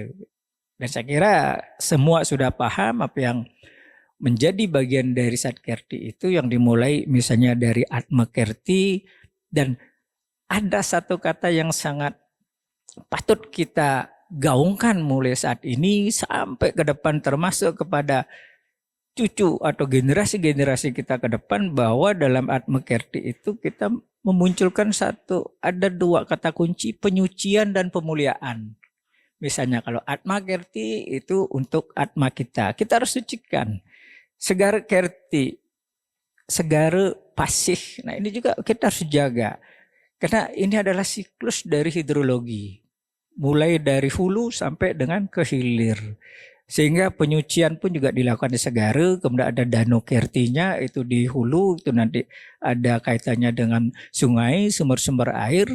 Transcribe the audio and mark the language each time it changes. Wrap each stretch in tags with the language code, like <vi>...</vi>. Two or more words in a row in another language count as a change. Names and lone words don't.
<id>Dan saya kira semua sudah paham apa yang menjadi bagian dari Satkirti itu yang dimulai misalnya dari Atmakirti, dan ada satu kata yang sangat patut kita gaungkan mulai saat ini sampai ke depan termasuk kepada cucu atau generasi-generasi kita ke depan, bahwa dalam Atmakirti itu kita memunculkan ada 2 kata kunci, penyucian dan pemuliaan. Misalnya kalau Atmakirti itu untuk Atma kita harus sucikan. Segara Kirti, segara pasih. Nah ini juga kita harus jaga. Karena ini adalah siklus dari hidrologi. Mulai dari hulu sampai dengan ke hilir. Sehingga penyucian pun juga dilakukan di segara. Kemudian ada Danau Kirtinya itu di hulu. Itu nanti ada kaitannya dengan sungai, sumber-sumber air.</id>